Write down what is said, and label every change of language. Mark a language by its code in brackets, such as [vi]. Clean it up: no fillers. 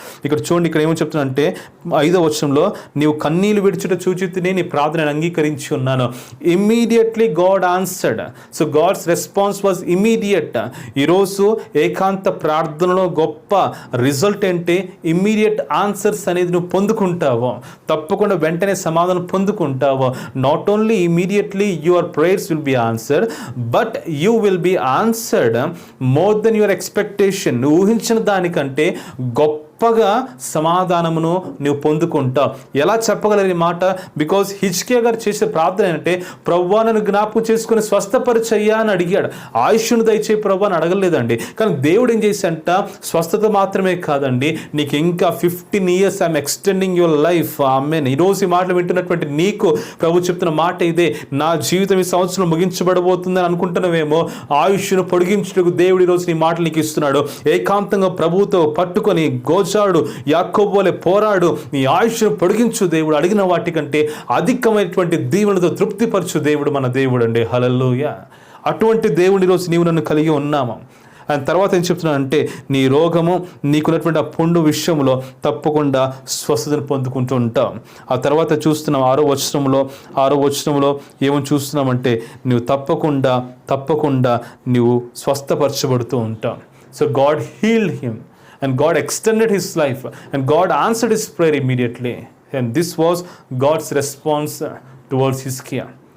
[te] ఇక్కడ చూడండి, ఇక్కడ ఏమో చెప్తున్నానంటే 5వ వచనంలో నీవు కన్నీళ్లు విడిచుట చూచితిని నీ ప్రార్థనను అంగీకరించి ఉన్నాను. [en] Immediately God answered. So God's response was immediate. [te] ఈరోజు ఏకాంత ప్రార్థనలో గొప్ప రిజల్ట్ ఏంటి? ఇమ్మీడియట్ ఆన్సర్స్ అనేది నువ్వు పొందుకుంటావు, తప్పకుండా వెంటనే సమాధానం పొందుకుంటావు. [en] Not only immediately your prayers will be answered, but you will be answered more than your expectation. [te] నువ్వు ఊహించిన దానికంటే గొప్పగా సమాధానమును నువ్వు పొందుకుంటావు. ఎలా చెప్పగలరు ఈ మాట? బికాజ్ హిజ్కియా గారు చేసే ప్రార్థన ఏంటంటే ప్రభువా నన్ను జ్ఞాపకం చేసుకుని స్వస్థపరిచయ్యా అని అడిగాడు. ఆయుష్ను దయచే ప్రభువా అని అడగలేదండి. కానీ దేవుడు ఏం చేశాడంట, స్వస్థత మాత్రమే కాదండి, నీకు ఇంకా [en] 15 years I'm extending your life. [te] ఆమేన్. ఈరోజు ఈ మాటలు వింటున్నటువంటి నీకు ప్రభు చెప్తున్న మాట ఇదే. నా జీవితం ఈ సంవత్సరం ముగించబడబోతుందని అనుకుంటున్నావేమో, ఆయుష్ను పొడిగించుటకు దేవుడు ఈరోజు నీ మాటలు నీకు ఇస్తున్నాడు. ఏకాంతంగా ప్రభువుతో పట్టుకొని గోజాడు, యాకోబు వలె పోరాడు, నీ ఆయుష్ను పొడిగించు. దేవుడు అడిగిన వాటికంటే అధికమైనటువంటి దీవెనలతో తృప్తిపరచు దేవుడు మన దేవుడు అండి. హల్లెలూయా. అటువంటి దేవుడి ఈరోజు నీవు నన్ను కలిగి ఉన్నాము. ఆయన తర్వాత ఏం చెప్తున్నానంటే నీ రోగము, నీకున్నటువంటి ఆ పుండు విషయంలో తప్పకుండా స్వస్థతను పొందుకుంటూ ఉంటాం. ఆ తర్వాత చూస్తున్నాం 6వ వచనంలో ఏమని చూస్తున్నామంటే నువ్వు తప్పకుండా నువ్వు స్వస్థపరచబడుతూ ఉంటావు. [en] So God healed him and God extended his life and God answered his prayer immediately, and this was God's response towards Hizkiah.